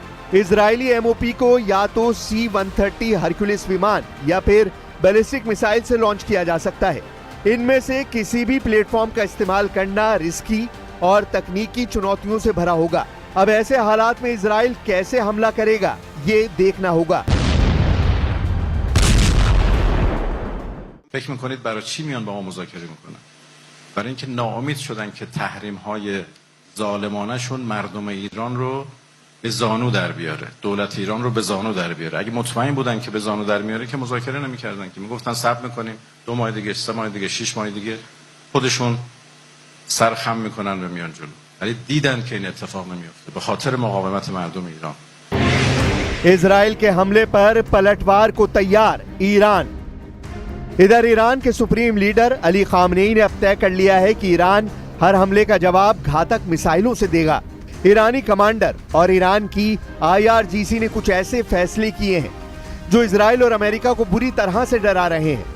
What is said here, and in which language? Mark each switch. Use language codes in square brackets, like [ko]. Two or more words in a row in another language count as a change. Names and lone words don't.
[hi] इजरायली MOP को या तो C-130 हरक्यूलिस विमान या फिर बैलिस्टिक मिसाइल से लॉन्च किया जा सकता है। इनमें से किसी भी प्लेटफॉर्म का इस्तेमाल करना रिस्की और तकनीकी चुनौतियों से भरा होगा। अब ऐसे हालात में इजराइल कैसे हमला करेगा, ये देखना होगा। [fa] فکر میکنید برای چی میان با ما مذاکره میکنن؟ برای اینکه ناامید شدن که تحریم های ظالمانه شون مردم ایران رو به زانو در بیاره، دولت ایران رو به زانو در بیاره. اگه مطمئن بودن که به زانو در میاره که مذاکره نمیکردن، که میگفتن صبر میکنیم 2 ماه دیگه، 3 ماه دیگه، 6 ماه دیگه خودشون سرخم میکنن و میان جلو. ولی دیدن که این اتفاق نمیفته به خاطر مقاومت مردم ایران. [hi] इजराइल के हमले पर पलटवार को तैयार ईरान। इधर ईरान के सुप्रीम लीडर अली खामनेई ने अब तय कर लिया है कि ईरान हर हमले का जवाब घातक मिसाइलों से देगा। ईरानी कमांडर और ईरान की IRGC ने कुछ ऐसे फैसले किए हैं जो इजराइल और अमेरिका को बुरी तरह से डरा रहे हैं।